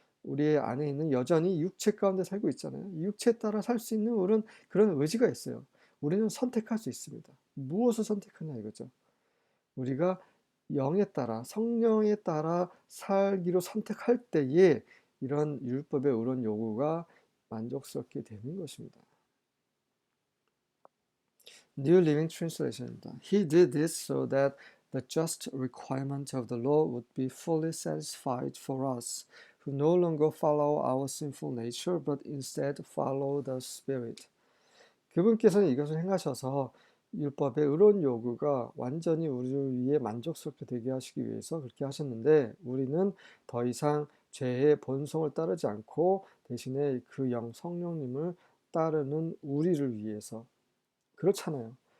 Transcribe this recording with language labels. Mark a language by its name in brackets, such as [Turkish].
[Korean] 우리 안에 있는 여전히 육체 가운데 살고 있잖아요. 육체에 따라 살 수 있는 우리는 그런 의지가 있어요. 우리는 선택할 수 있습니다. 무엇을 선택하냐 이거죠. 우리가 영에 따라 성령에 따라 살기로 선택할 때에 이런 율법의 의로운 요구가 만족스럽게 되는 것입니다. [English] New Living Translation입니다. He did this so that the just requirement of the law would be fully satisfied for us, who no longer follow our sinful nature, but instead follow the Spirit. [Korean] 그분께서는 이것을 행하셔서 율법의 의로운 요구가 완전히 우리를 위해 만족스럽게 되게 하시기 위해서 그렇게 하셨는데 우리는 더 이상 죄의 본성을 따르지 않고 대신에 그 성령님을 따르는 우리를 위해서 그렇잖아요.